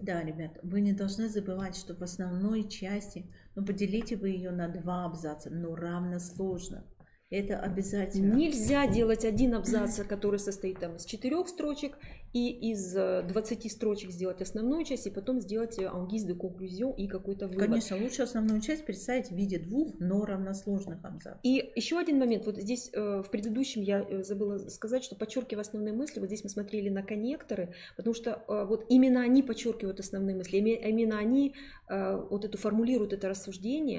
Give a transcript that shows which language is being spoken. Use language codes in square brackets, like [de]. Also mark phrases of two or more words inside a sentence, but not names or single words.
[ru] Да, ребят, вы не должны забывать, что в основной части, ну, поделите вы ее на 2 абзаца, но равно сложно. Это обязательно. Нельзя делать один абзац, который состоит там из 4 строчек, и из 20 строчек сделать основную часть, и потом сделать [fr] en guise de conclusion [ru] и какой-то вывод. Конечно, лучше основную часть представить в виде 2, но равносложных абзацев. И еще один момент. Вот здесь в предыдущем я забыла сказать, что подчеркивая основные мысли, вот здесь мы смотрели на коннекторы, потому что вот именно они подчеркивают основные мысли, именно они вот эту формулируют это рассуждение.